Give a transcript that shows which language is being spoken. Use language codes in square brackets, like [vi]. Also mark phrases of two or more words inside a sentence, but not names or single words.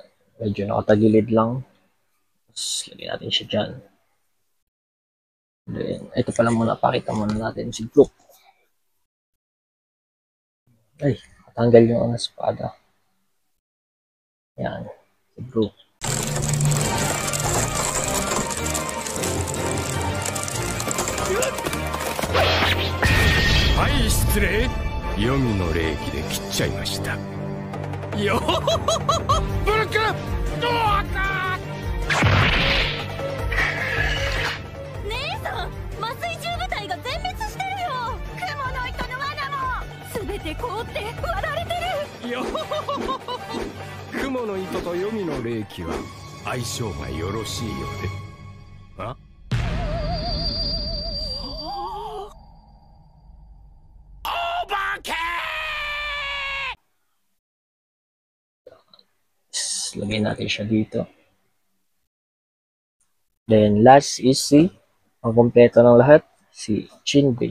[tl] Medyo nakatagilid lang. Tapos, lagyan natin siya dyan. Then, ito pala muna. Pakita muna natin si Brook. Ay, matanggal yung espada. Yan. Si Brook. [ja] はい、失礼。黄泉の霊気で切っちゃいました。よほほほほ、ブルック、ドアか。姉さん、麻酔銃部隊が全滅してるよ。雲の糸の罠も全て凍って割られてる。よほほほほほ。雲の糸と黄泉の霊気は相性がよろしいようで。あ？ [tl] Lagay natin siya dito. [en] Then, last is [tl] si, ang kompleto ng lahat, si Jinbei.